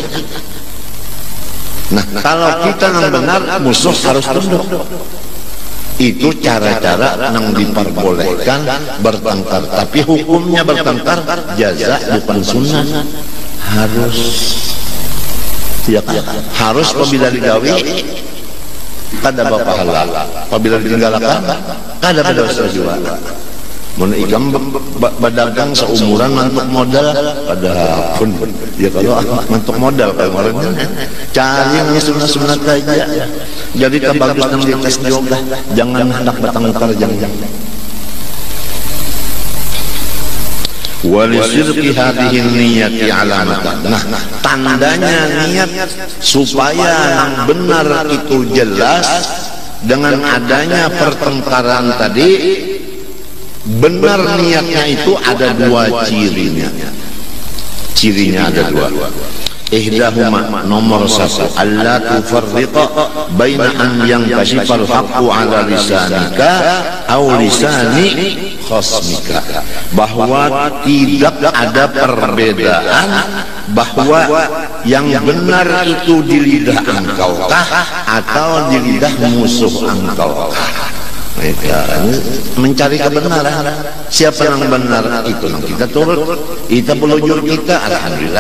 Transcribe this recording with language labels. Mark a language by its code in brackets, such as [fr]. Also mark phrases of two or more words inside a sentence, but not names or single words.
[id] Nah, kalau kita yang benar, musuh harus tunduk. Itu cara-cara yang diperbolehkan bertengkar. Tapi hukumnya bertengkar jaza bukan sunnah. Harus, ya, [bjn] harus apabila digawi kada pahala, apabila ditinggalkan kada berdosa juga. Mun ikam berdagang seumuran mantuk modal pada pun ya, kalau mantuk modal kalau orang cari yang sunat-sunat aja. Jadi bagus nang di tes juga, jangan hendak bertengkar, jangan. [ar] ولسرك هذه نيتي علامتان. [id] Nah, tandanya niat supaya yang benar itu jelas dengan adanya pertengkaran tadi. Benar niatnya itu ada dua cirinya. Cirinya ada dua. Ihdahuma, nomor satu, [ar] ألا تفرق بين أن ينكشف الحق على لسانك أو لسان خصمك, [id] bahwa tidak ada perbedaan bahwa yang benar itu di lidah engkau kah atau di lidah musuh engkau kah. [bjn] Mencari kebenaran, siapa yang benar itu kita turut, kita belujur kita, alhamdulillah.